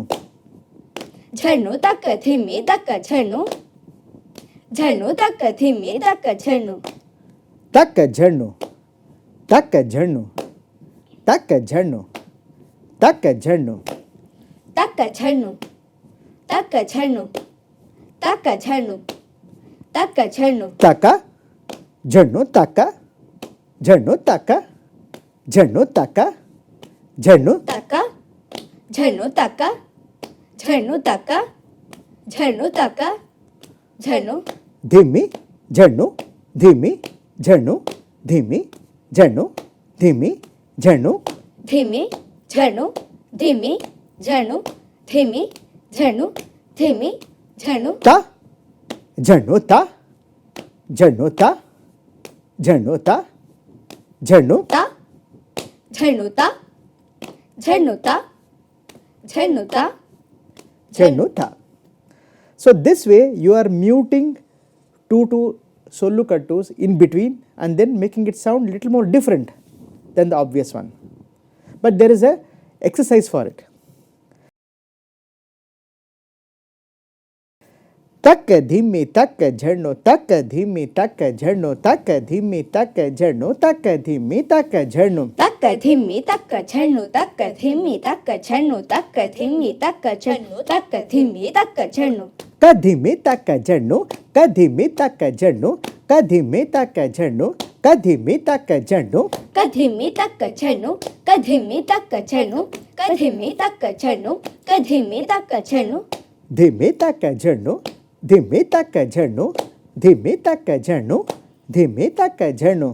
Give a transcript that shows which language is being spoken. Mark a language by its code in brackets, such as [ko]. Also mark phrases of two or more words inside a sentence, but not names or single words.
[en] Jhanu takadhimi takajhanu, jhanu takadhimi takajhanu. Takajhanu, takajhanu, takajhanu, takajhanu. Takajhanu, takajhanu, takajhanu, takajhanu. Taka, jhanu taka, jhanu taka, jhanu taka, jhanu. Taka, jhanu taka, jhanu taka, jhanu taka, jhanu. Dhimi, jhanu, dhimi, jhanu, dhimi, jhanu, dhimi, झरनू धीमी झरनू धीमी झरनू धीमी झरनू धीमी झरनू ता झरनू ता झरनू ता झरनू ता झरनू ता झरनू ता झरनू ता झरनू ता झरनू ता. So this way you are muting two solukattus in between and then making it sound little more different than the obvious one. But there is a exercise for it. तक धीमी तक झरनो तक धीमी तक झरनो तक धीमी तक झरनो तक धीमी तक झरनो तक धीमी तक झरनू तक धीमी तक झरनू तक धीमी तक झरनू तक धीमी तक झरनू कधीमी तक झरनो कधीमी तक झरनो कधीमी तक झरनो कधीमी तक झरनो कधीमी तक झरनू कधीमी तक झरनू कधीमी तक झरनू कधीमी तक झरनू धीमी तक झरनो धीमी तक झरनो धीमी तक झरनो धीमी तक झरनो